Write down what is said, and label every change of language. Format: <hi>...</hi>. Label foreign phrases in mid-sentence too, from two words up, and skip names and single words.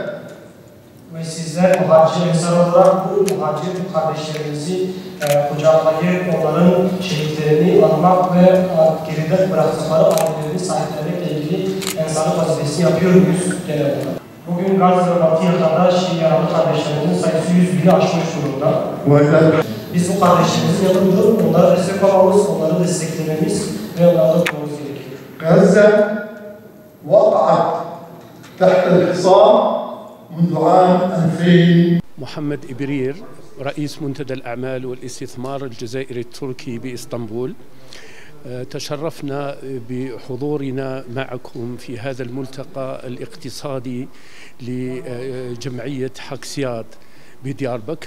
<tr>ve sizler muhacir insan olarak bu muhacir kardeşlerimizi kucaklayıp onların şehitlerini anmak ve geride bıraktıkları ailelerini sahiplenmekle ilgili insanlık vazifesi yapıyor muyuz genel olarak? Bugün Gazze ve Batı yakında yaralı kardeşlerimizin sayısı 100.000'i aşmış durumda. Biz bu kardeşlerimizin yanında durup onlara destek olmamız, onları desteklememiz ve onlarla tutmamız gerekiyor.</tr> <ar>Gazze وقعت تحت الحصار منذ عام 2000. محمد إبرير رئيس منتدى الأعمال والاستثمار الجزائري التركي بإسطنبول. تشرفنا بحضورنا معكم في هذا الملتقى الاقتصادي لجمعية حكسيات بديار بكر.</ar>